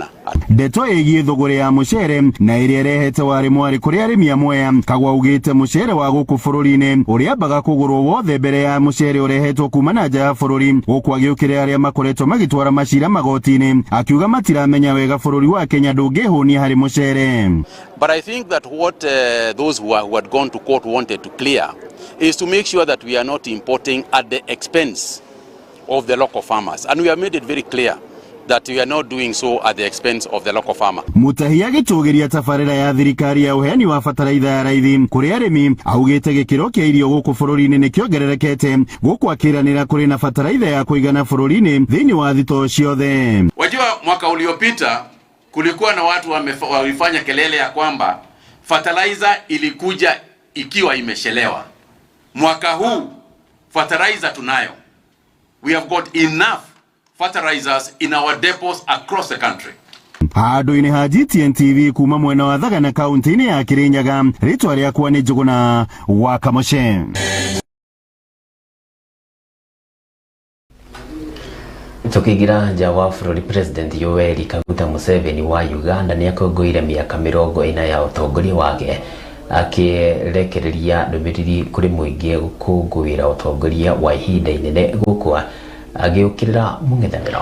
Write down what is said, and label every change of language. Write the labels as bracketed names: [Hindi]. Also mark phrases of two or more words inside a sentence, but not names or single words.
[Kikuyu] Ndeto ĩgiĩ thogora ya mũcere na ĩrĩa ĩrehete wari mwari kũrĩ arĩmi amwe. Kagwa augĩte mũcere wa gũkũ bũrũri-inĩ ũrĩa ambaga kũgũrwo wothe mbere ya mũcere ũrehetwo kuma na nja ya bũrũri, gũkũ agĩũkĩrĩra arĩa makoretwo magĩtwara macira magoti-inĩ, akiuga matiramenya wega bũrũri wa Kenya ndũngĩhũnia harĩ mũcere. [English] But I think that what those who had gone to court wanted to clear is to make sure that we are not importing at the expense of the local farmers, and we have made it very clear that we are not doing so at the expense of the local farmer. [Kikuyu] Mutahi agĩtũgĩria tabarĩra ya thirikari ya ũheani wa bataraitha ya raithi kũrĩ arĩmi, augĩte gĩkĩro kĩa irio gũkũ bũrũri-inĩ nĩ kĩongererekete, gũkũ akĩranĩra kũrĩ na bataraitha ya kũigana bũrũri-inĩ thĩinĩ wa thitoo ciothe. [Swahili] Wajua mwaka uliopita kulikuwa na watu walifanya kelele ya kwamba fertilizer ilikuja ikiwa imeshelewa. Mwaka huu fertilizer tunayo. [English] We have got enough fertilizers in our depots across the country. [Kikuyu] Handũ-inĩ ha GTN TV kuma mwena wa Thagana kaunti-inĩ ya Kirinyaga, rĩtwa rĩakwa nĩ Njũgũna wa Kamũche. Tukigira nja wa bũrũri, President Yoweri Kaguta Museveni wa Uganda nĩ akũngũĩire mĩaka 40 ya ũtongoria wake, akĩrekereria ndũmĩrĩri kũrĩ mũingĩ gũkũngũĩra ũtongoria wa ihinda inene gũkũ agĩũkĩrĩra mũng'ethanĩro.